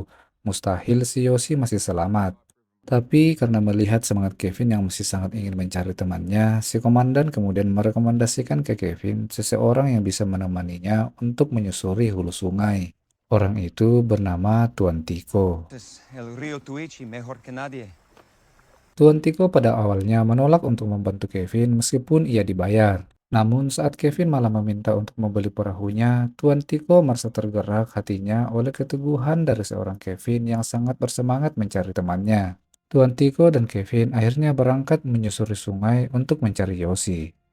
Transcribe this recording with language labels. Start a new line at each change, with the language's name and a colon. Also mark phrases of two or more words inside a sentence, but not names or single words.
Indonesian: Mustahil si Yoshi masih selamat. Tapi karena melihat semangat Kevin yang masih sangat ingin mencari temannya, si komandan kemudian merekomendasikan ke Kevin seseorang yang bisa menemaninya untuk menyusuri hulu sungai. Orang itu bernama Tuan Tiko.
Spanish: El río Tuichi mejor que nadie.
Indonesian: Tuan Tiko pada awalnya menolak untuk membantu Kevin meskipun ia dibayar. Namun saat Kevin malah meminta untuk membeli perahunya, Tuan Tiko merasa tergerak hatinya oleh keteguhan dari seorang Kevin yang sangat bersemangat mencari temannya. Tuan Tiko dan Kevin akhirnya berangkat menyusuri sungai untuk mencari Yoshi.